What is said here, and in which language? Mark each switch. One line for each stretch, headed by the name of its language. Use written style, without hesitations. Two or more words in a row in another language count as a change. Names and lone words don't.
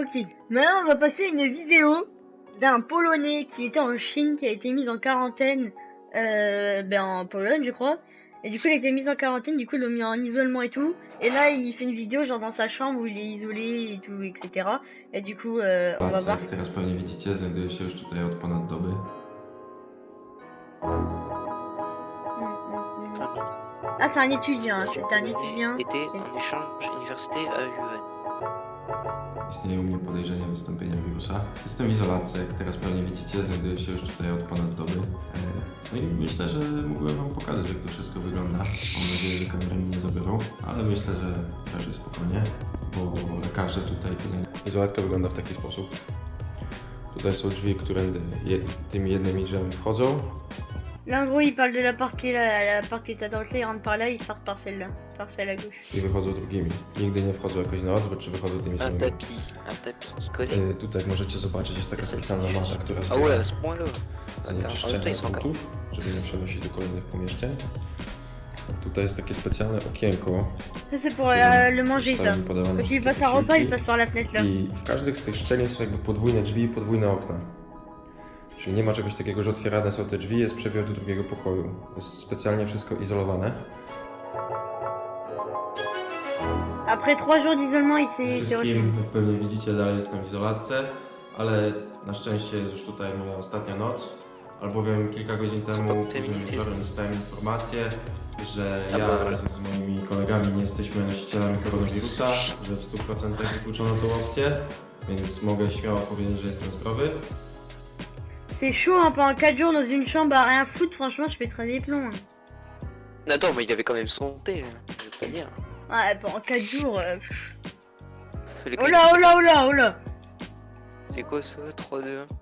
French: Ok, maintenant on va passer à une vidéo d'un Polonais qui était en Chine, qui a été mis en quarantaine en Pologne je crois. Et du coup il a été mis en quarantaine, du coup ils l'ont mis en isolement et tout. Et là il fait une vidéo genre dans sa chambre où il est isolé et tout, etc. Et du coup on va voir...
Polish: Teraz pewnie widzicie, znajduję się już tutaj od ponad doby.
French: Ah c'est un étudiant, c'est un étudiant. Était en échange universitaire à UN.
Polish: Istnieje u mnie podejrzenie wystąpienia wirusa. Jestem w izolacji, jak teraz pewnie widzicie, znajduję się już tutaj od ponad doby. No i myślę, że mógłbym wam pokazać, jak to wszystko wygląda. Mam nadzieję, że kamery mi nie zabiorą, ale myślę, że raczej spokojnie, bo lekarze tutaj... Izolatka wygląda w taki sposób. Tutaj są drzwi, które tymi jednymi drzwiami wchodzą.
French: Là, en gros, il parle de la porte qui est là, la porte qui est à droite, là, il rentre par là, il sort par celle-là, par celle à gauche.
Polish: I wychodzą drugimi. Nigdy nie wchodzą jakoś na odwrót, czy wychodzą tymi
French: Un
Polish: samymi.
French: tapis qui connaît.
Polish: Tutaj jak możecie zobaczyć, jest taka specjalna mata, która
French: Ah ouais, à ce point-là.
Polish: zanieczyszczenia
French: Attends, ils sont encore.
Polish: gruntów, żeby nie przenosić do kolejnych pomieszczeń. Tutaj jest takie specjalne okienko.
French: Ça, c'est pour le manger, ça.
Polish: Zostały podawane
French: Quand il
Polish: wszystkie
French: passe un repas, il
Polish: posiłki.
French: passe par la fenêtre, là.
Polish: I w każdych z tych szczelin są jakby podwójne drzwi i podwójne okna. Czyli nie ma czegoś takiego, że otwierane są te drzwi, jest przebieg do drugiego pokoju. Jest specjalnie wszystko izolowane.
French: Après 3 jours d'isolement, il s'est refait.
Polish: Wszystkim, jak pewnie widzicie, dalej jestem w izolatce, ale na szczęście jest już tutaj moja ostatnia noc, albowiem kilka godzin temu późnym wieczorem dostałem informację, że ja razem z moimi kolegami nie jesteśmy nosicielami koronawirusa, że w 100% wykluczono tą opcję, więc mogę śmiało powiedzieć, że jestem zdrowy.
French: C'est chaud, hein, pendant 4 jours dans une chambre à rien foutre, franchement, je pèterais des plombs. Hein. Attends, mais il avait quand même son thé, je veux pas dire. Ouais, pendant 4 jours. Le Oh là, oh là, oh là, oh là. C'est quoi ça, 3-2-1?